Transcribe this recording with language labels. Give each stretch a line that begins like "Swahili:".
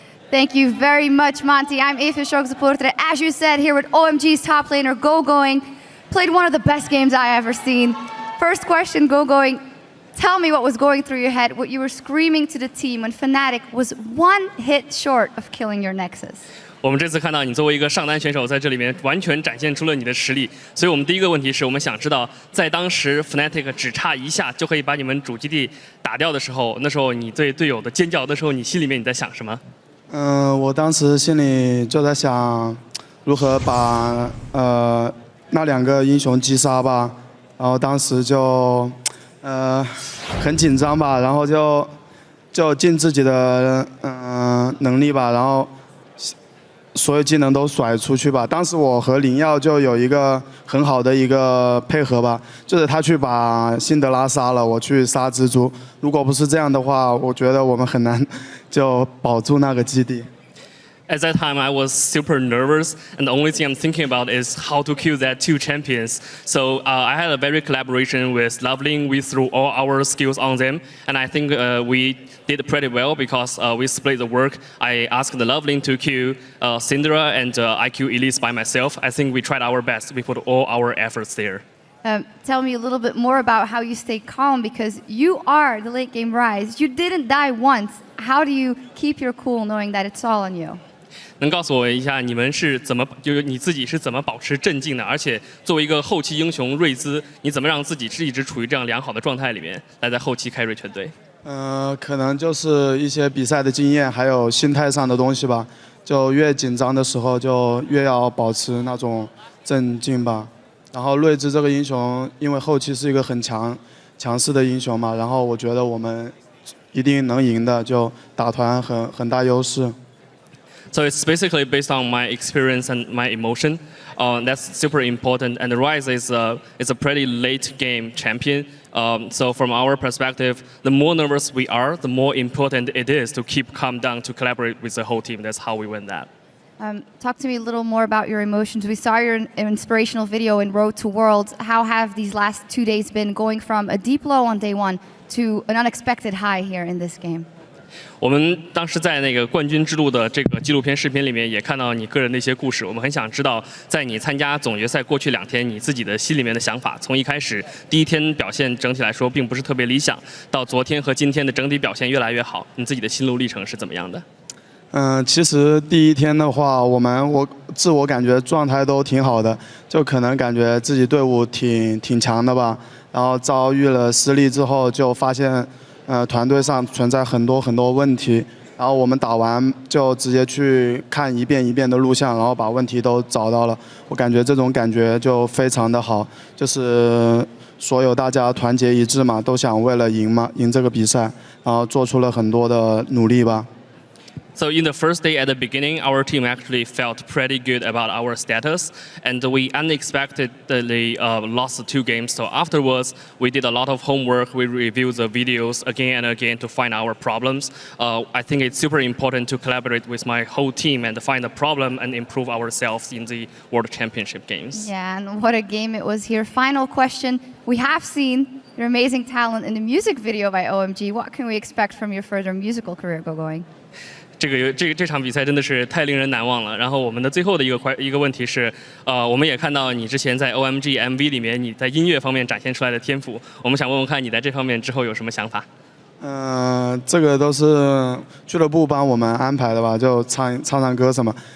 English: Thank you very much, Monty. I'm Eva Shox, as you said, here with OMG's top laner, Going. Played one of the best games I ever seen. First question, Going. Tell me what was going through your head, what you were screaming to the team when Fnatic was one hit short of killing your nexus.
Chinese: 我们这次看到你作为一个上单选手在这里面完全展现出了你的实力，所以我们第一个问题是我们想知道，在当时 Fnatic 只差一下就可以把你们主基地打掉的时候，那时候你对队友的尖叫，那时候你心里面你在想什么？我当时心里就在想，如何把那两个英雄击杀吧，然后当时就很紧张吧，然后就尽自己的能力吧，然后所有技能都甩出去吧。当时我和灵耀就有一个很好的一个配合吧，就是他去把辛德拉杀了，我去杀蜘蛛。如果不是这样的话，我觉得我们很难就保住那个基地。
English: At that time, I was super nervous, and the only thing I'm thinking about is how to kill that 2 champions. So I had a very collaboration with Loveling. We threw all our skills on them, and I think we did pretty well because we split the work. I asked the Loveling to kill Syndra, and I killed Elise by myself. I think we tried our best. We put all our efforts there. Tell me a little bit more about how you stay calm, because you are the late game Rise. You didn't die once. How do you keep your cool knowing that it's all on you?
Chinese: 能告诉我一下，你们是怎么，就是你自己是怎么保持镇静的？而且作为一个后期英雄瑞兹，你怎么让自己是一直处于这样良好的状态里面，来在后期carry全队？可能就是一些比赛的经验，还有心态上的东西吧。就越紧张的时候，就越要保持那种镇静吧。然后瑞兹这个英雄，因为后期是一个很强势的英雄嘛，然后我觉得我们一定能赢的，就打团很大优势。
English: So it's basically based on my experience and my emotion. That's super important. And the Rise is a pretty late game champion. So from our perspective, the more nervous we are, the more important it is to keep calm down, to collaborate with the whole team. That's how we win that. Talk to me a little more about your emotions. We saw your inspirational video in Road to Worlds. How have these last 2 days been, going from a deep low on day 1 to an unexpected high here in this game?
Chinese: 我们当时在那个冠军之路的这个纪录片视频里面，也看到你个人的一些故事。我们很想知道，在你参加总决赛过去2天，你自己的心里面的想法。从一开始第1天表现整体来说并不是特别理想，到昨天和今天的整体表现越来越好，你自己的心路历程是怎么样的？其实第1天的话，我自我感觉状态都挺好的，就可能感觉自己队伍挺强的吧。然后遭遇了失利之后，就发现。团队上存在很多问题，然后我们打完就直接去看一遍一遍的录像，然后把问题都找到了。我感觉这种感觉就非常的好，就是所有大家团结一致嘛，都想为了赢这个比赛，然后做出了很多的努力吧。
English: So in the first day at the beginning, our team actually felt pretty good about our status, and we unexpectedly lost 2 games. So afterwards, we did a lot of homework. We reviewed the videos again and again to find our problems. I think it's super important to collaborate with my whole team and find the problem and improve ourselves in the World Championship games. Yeah, and what a game it was here. Final question. We have seen your amazing talent in the music video by OMG. What can we expect from your further musical career going?
Chinese: 这场比赛真的是太令人难忘了。然后我们的最后的一个问题是，我们也看到你之前在 OMG MV 里面你在音乐方面展现出来的天赋，我们想问问看你在这方面之后有什么想法？这个都是俱乐部帮我们安排的吧，就唱歌什么。